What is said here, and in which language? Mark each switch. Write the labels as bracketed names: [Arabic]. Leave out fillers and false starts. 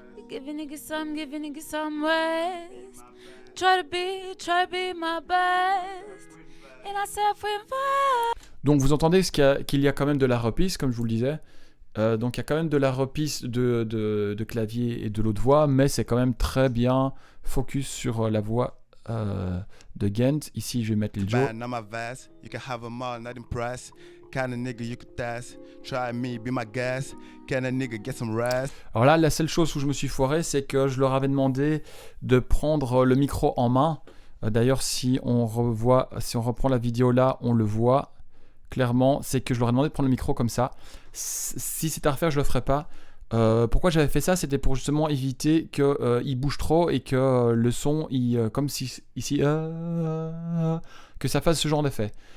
[English] Give a nigga some rest. Try to be my best. And I said for [French] donc vous entendez qu'il y a quand même de la reprise, comme je vous le disais. Donc il y a quand même de la reprise de clavier et de l'autre voix, mais c'est quand même très bien focus sur la voix de Ghent. Ici, je vais mettre Lil Jon. [English] Band on my vest, you can have them all, not impressed. Kind of nigga you could test. Try me, be my guest. Can a nigga get some rest? [French] Alors là, la seule chose où je me suis foiré, c'est que je leur avais demandé de prendre le micro en main. D'ailleurs, si on reprend la vidéo là, on le voit clairement. C'est que je leur ai demandé de prendre le micro comme ça. Si c'était à refaire, je le ferais pas. Pourquoi j'avais fait ça, c'était pour justement éviter qu'il bouge trop et que le son, comme si ici, que ça fasse ce genre d'effet.